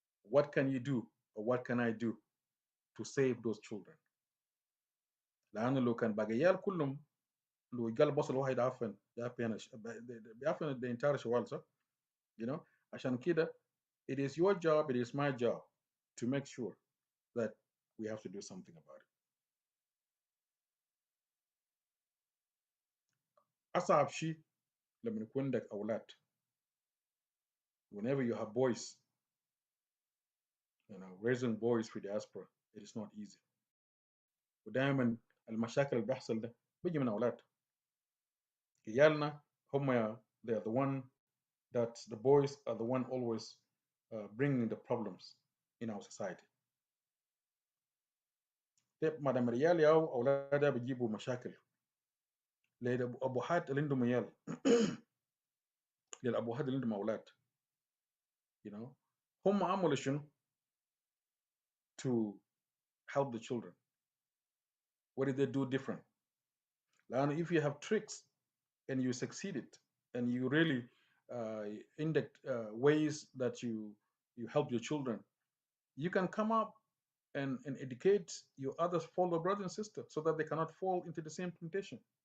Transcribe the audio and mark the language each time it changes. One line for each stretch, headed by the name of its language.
English: What can you do or what can I do to save those children؟
Arabic: لأنه لو كان باقي عيال كلهم لو قال بصل واحد عفن بيعفن
English: the entire شوال
Arabic: صح؟ عشان كده
English: it is your job, it is my job to make sure that we have to do something about it.
Arabic: أصعب شيء لما يكون عندك أولاد.
English: Whenever you have boys, raising boys في diaspora, it is not easy.
Arabic: ودائما المشاكل اللي بيحصل ده بيجي من أولاد. عيالنا هم
English: they are the one that the boys are the one always bringing the problems in our society.
Arabic: طيب ما دام العيال أو أولادها بيجيبوا مشاكل للأبوات اللي عندهم عيال للأبوات اللي عندهم أولاد. هم عملوا شنو
English: to help the children? What did they do different? And if you have tricks and you succeeded and you really in the ways that you help your children, you can come up and educate your other fellow brothers and sisters so that they cannot fall into the same temptation.